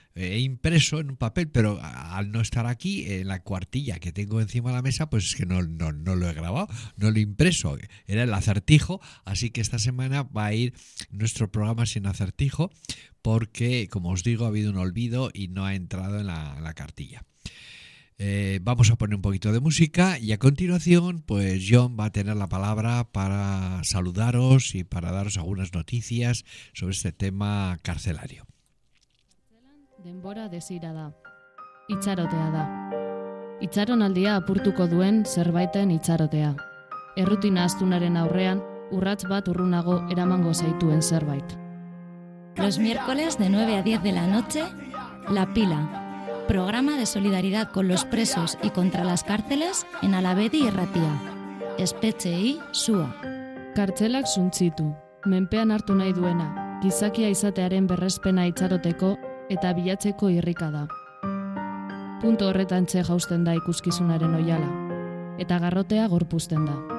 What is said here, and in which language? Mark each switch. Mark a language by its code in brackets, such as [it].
[es] he impreso en un papel, pero al no estar aquí, en la cuartilla que tengo encima de la mesa, pues es que no lo he grabado, no lo he impreso, era el acertijo, así que esta semana va a ir nuestro programa sin acertijo, porque, como os digo, ha habido un olvido y no ha entrado en la cartilla. Vamos a poner un poquito de música y a continuación pues John va a tener la palabra para saludaros y para daros algunas noticias sobre este tema carcelario. [eu] Denbora desira da, itxarotea da. Itxaronaldia apurtuko duen zerbaiten itxarotea. Errutina astunaren aurrean urrats bat urrunago eramango zaituen zerbait. [es] Los miércoles de 9 a 10 de la noche, La Pila, programa de solidaridad con los presos y contra las cárceles en Alavedi Irratia. [eu] Espetxeei sua. Kartzelak suntzitu, menpean hartu nahi duena, gizakia izatearen berrespena itxaroteko eta bilatzeko irrika da. Punto horretan txe jausten da ikuskizunaren oiala, eta garrotea gorpuzten da.